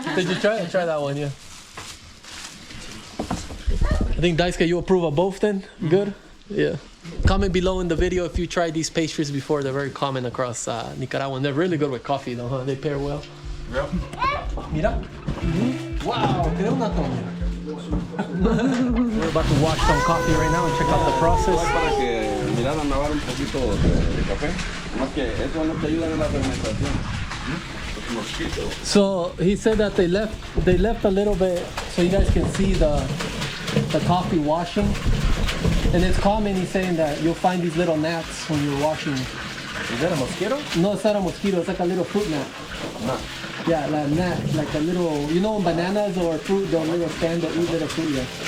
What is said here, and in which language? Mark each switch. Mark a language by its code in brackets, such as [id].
[en] Did you try it? Try that one, yeah. I think Daisuke, you approve of both then? Good? Yeah. Comment below in the video if you tried these pastries before. They're very common across Nicaragua. They're really good with coffee though, huh? They pair well. Yep. [es] Mira. Wow, quedó una Toña. [en] We're about to wash some coffee right now and check out the process. [es] Para que miraran lavar un poquito de café, más que eso no te ayuda en la fermentación. Los mosquitos. [en] So he said that they left a little bit so you guys can see the coffee washing. And it's common, he's saying that you'll find these little gnats when you're washing. Is that a mosquito? No, it's not a mosquito, it's like a little fruit gnat. Yeah, like a gnat, like a little, you know, bananas or fruit, they'll little stand, they'll eat little fruit, yeah.